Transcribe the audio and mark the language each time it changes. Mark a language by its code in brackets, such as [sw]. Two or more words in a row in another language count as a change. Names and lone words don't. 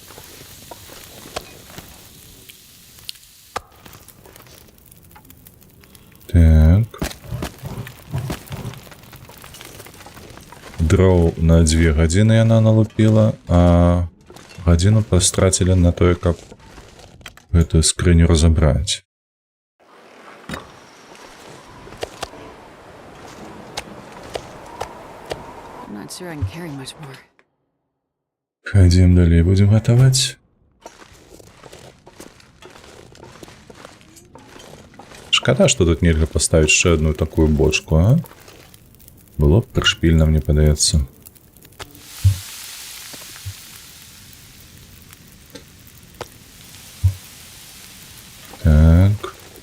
[be] Так. Дроў на 2 гадзіны яна налупіла, а гадзіну пастрацілі на тое, каб гэтую скрыню разабраць. [en] I'm not sure I can carry much more. [be] Хадзім далей, будзем гатаваць. Шкада, што тут нельга паставіць яшчэ одну такую бочку, а? Было б прышпільна, мне падаецца. Так.